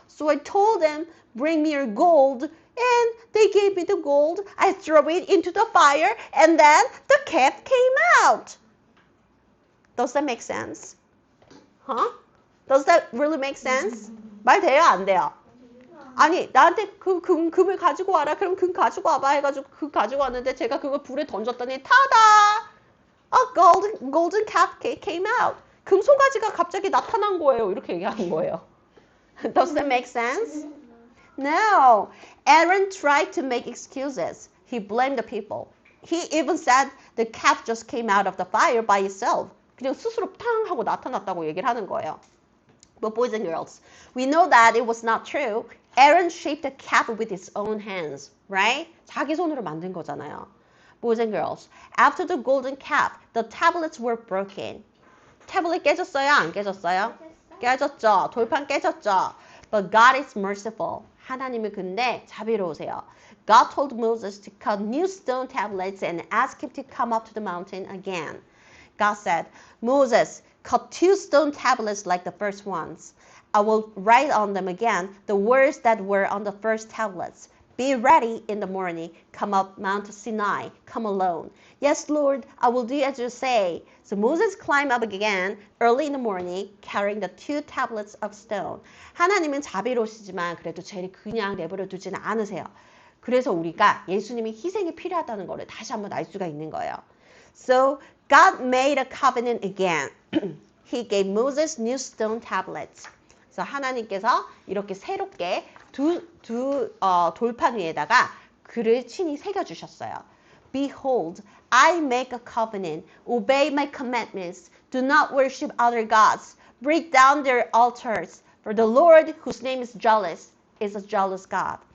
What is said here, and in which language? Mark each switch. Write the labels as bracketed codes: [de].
[en] So I told them, bring me your gold. And they gave me the gold. I threw it into the fire and then the calf came out. Does that make sense? Huh? Does that really make sense? [ko] 말 돼요? 안 돼요? 아니 나한테 금을 가지고 와라. 그럼 금 가지고 와봐 해가지고 금 가지고 왔는데 제가 그걸 불에 던졌더니 타다! [en] A golden calf came out. [ko] 금 송아지가 갑자기 나타난 거예요. 이렇게 얘기하는 거예요. [en] Does that make sense? No. Aaron tried to make excuses. He blamed the people. He even said the calf just came out of the fire by itself. [ko] 그냥 스스로 팡 하고 나타났다고 얘기를 하는 거예요. [en] But boys and girls, we know that it was not true. Aaron shaped the calf with his own hands, right? [ko] 자기 손으로 만든 거잖아요. [en] Boys and girls, after the golden calf, the tablets were broken. [ko] 태블릿 깨졌어요? 안 깨졌어요? 깨졌죠. 돌판 깨졌죠. [en] But God is merciful. [ko] 하나님이 근데 자비로우세요. [en] God told Moses to cut new stone tablets and ask him to come up to the mountain again. God said, Moses, cut 2 stone tablets like the first ones. I will write on them again the words that were on the first tablets. Be ready in the morning. Come up Mount Sinai. Come alone. Yes, Lord, I will do as you say. So Moses climbed up again early in the morning, carrying the 2 tablets of stone. [ko] 하나님은 자비로우시지만 그래도 죄를 그냥 내버려 두지는 않으세요. 그래서 우리가 예수님이 희생이 필요하다는 것을 다시 한번 알 수가 있는 거예요. [en] So God made a covenant again. He gave Moses new stone tablets. [ko] 그래서 하나님께서 이렇게 새롭게 두 돌판 위에다가 글을 친히 새겨주셨어요. [en] Behold, I make a covenant. Obey my commandments. Do not worship other gods. Break down their altars. For the Lord, whose name is jealous, is a jealous God.